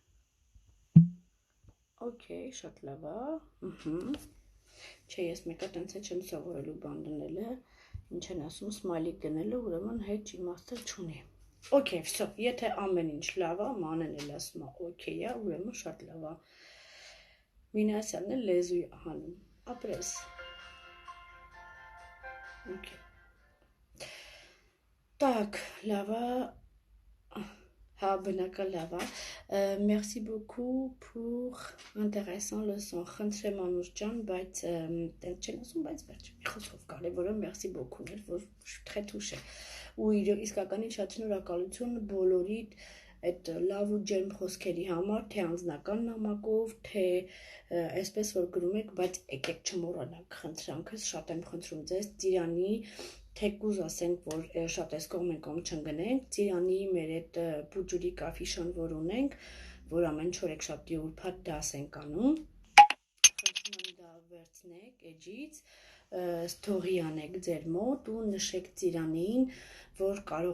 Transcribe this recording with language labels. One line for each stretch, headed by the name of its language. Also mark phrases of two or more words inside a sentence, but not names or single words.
Armenian: Okay, շատ լավ է։ Չէ, ես մեկը տենց չեմ սովորելու բան դնելը, ինչ են ասում, smiley դնելը, ուրեմն հետ իմաստը չունի։ Okay, վсё, եթե ամեն ինչ լավ է, մանեն էլ ասում է okay է, ուրեմն շատ լավ է։ Մինասյանն էլ լեզու է հանում։ Ապրես։ Okay.
French: Так,
Armenian: լավ է։
French: Merci beaucoup pour intéressant leçon.
Armenian: Խնդրեմ Անուշ ջան, բայց տենց չեմ ասում, բայց վերջ մի խոսքով կարևորը
French: merci beaucoup
Armenian: էր, որ
French: très touché։
Armenian: Ու իսկականին շատ շնորհակալություն բոլորի այդ լավ ու ջերմ խոսքերի համար, թե անձնական նամակով, թե այսպես որ գրում եք, բայց եկեք չմոռանաք խնդրանքս, շատ եմ խնդրում ձեզ, Ծիրանի թեկուզ ասենք, որ շատ այս կողմ չընկնենք, Ծիրանի մեր այդ պուջուրի կաֆիշան, որ ունենք, որ ամեն չորեքշաբթի ուրբաթ դաս ենք անում, խնդրում եմ դա վերցնեք էջից, ստորի անեք ձեր մոտ ու նշեք Ծիրանին, որ